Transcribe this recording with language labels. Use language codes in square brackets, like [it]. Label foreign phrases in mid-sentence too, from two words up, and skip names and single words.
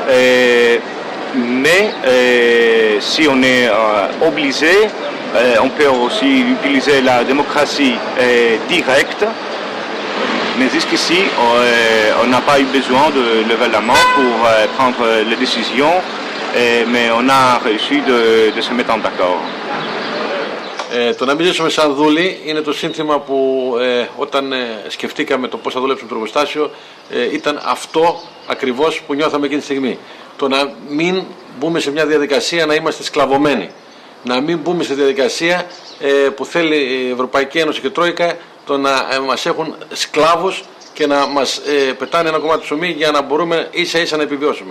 [fr] mais si on est obligé, on peut aussi utiliser la démocratie directe, mais jusqu'ici on n'a pas eu besoin de lever la main pour prendre les décisions, mais on a réussi de se mettre en d'accord. [el] Το να μην ζήσουμε σαν δούλοι είναι το σύνθημα που όταν σκεφτήκαμε το πώς θα δουλέψουμε το εργοστάσιο ήταν αυτό ακριβώς που νιώθαμε εκείνη τη στιγμή. Το να μην μπούμε σε μια διαδικασία να είμαστε σκλαβωμένοι. Να μην μπούμε σε διαδικασία που θέλει η Ευρωπαϊκή Ένωση και η Τρόικα το να μας έχουν σκλάβους και να μας πετάνε ένα κομμάτι ψωμί για να μπορούμε ίσα ίσα να επιβιώσουμε.